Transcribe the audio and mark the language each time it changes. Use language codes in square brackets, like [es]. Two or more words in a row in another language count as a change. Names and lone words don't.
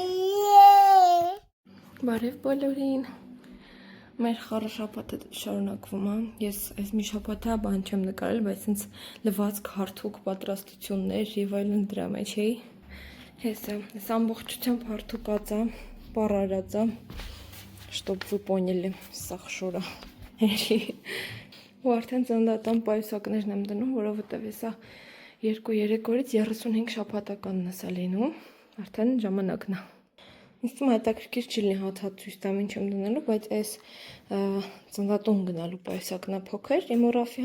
[hy] Բարև բոլորին։ Մեր խառը շաբաթը շարունակվում է։ Ես այս մի շաբաթը բան չեմ նկարել, բայց ինձ լվացք, հարթուկ, պատրաստություններ եւ այլն դրա մեջ էի։ Ես ամբողջությամբ հարթուկած եմ։ պարարածա, [ru] чтоб вы поняли, [hy] սաղ շորը հերի։ Ու արդեն ծնդատան պայուսակներն եմ դնում, որովհետև եսա 2-3 օրից 35 շաբաթականն է սա լինում, արդեն ժամանակն է։ Ինձ թվում է հետաքրքիր չի լինի հատ ցույց տամ ինչ եմ դնելու, բայց այս ծնդատուն գնալու պայուսակն է փոքր, իմ ու Ռաֆի